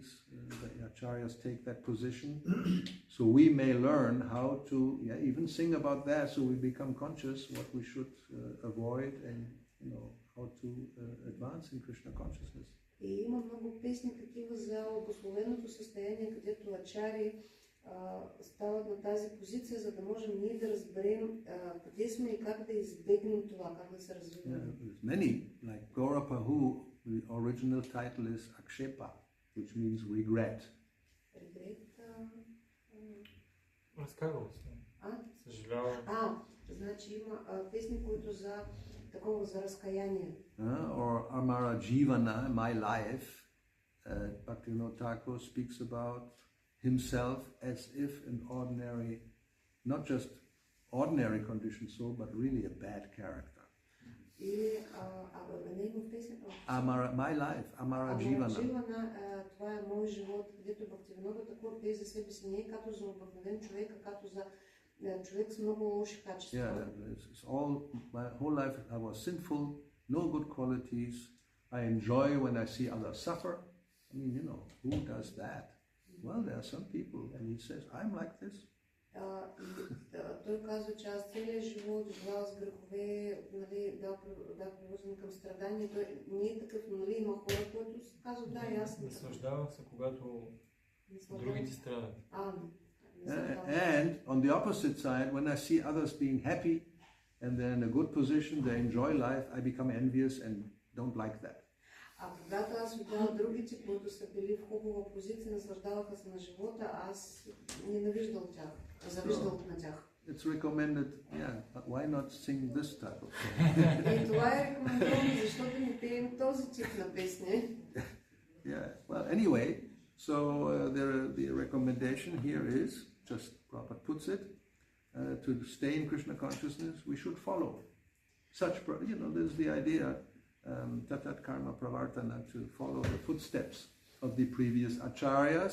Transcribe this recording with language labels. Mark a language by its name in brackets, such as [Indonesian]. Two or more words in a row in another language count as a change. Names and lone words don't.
[English] The acharyas take that position, so we may learn how to even sing about that, so we become conscious what we should avoid and how to advance in Krishna consciousness. [Bulgarian] И има много песни такива за обусловеното състояние, където ачари стават на тази позиция, за да можем ние да разберем къде сме и как да избегнем това, как да се развиваме. [English] There's many, like Gaurapahu, the original title is Akshepa, which means regret. Regret? [Bulgarian] Разкарвал се. Съжалявам. Значи има песни, които за такова, за разкаяние. [English] Or Amara Jivana, my life, Bhakti-yoga Thakur speaks about himself as if an ordinary, not just ordinary condition soul, but really a bad character. Amara, my life, Amara Jivana. [Bulgarian] Това е мой живот, където Бхакти-yoga Thakur пее за себе си не като за обикновен човек, а като за човек с много лоши качества. [English] Yeah, it's all, my whole life I was sinful, no good qualities. I enjoy when I see others suffer. I mean, who does that? Well, there are some people, and he says, I'm like this. [Bulgarian] Той казва, че аз целият живот живял с грехове, бях привързан към страдания. Той не е такъв, но има хора, които казват, да, и аз съм. Наслаждавам се, когато другите страдат. [English] And on the opposite side, when I see others being happy and they're in a good position, they enjoy life, I become envious and don't like that. [Bulgarian] А когато аз видял другите, които са били в хубава позиция, наслаждаваха се на живота, аз ненавиждал тях, завиждал на тях. [English] It's recommended, why not sing this type of song? [Bulgarian] И това е рекомендовано, защото не пеем този тип на песни. [English] Well, anyway, so the recommendation here is, just Prabhupada puts it, to stay in Krishna consciousness, we should follow such, there's the idea, [Sanskrit] tatat karma pravartana, [English] to follow the footsteps of the previous acharyas.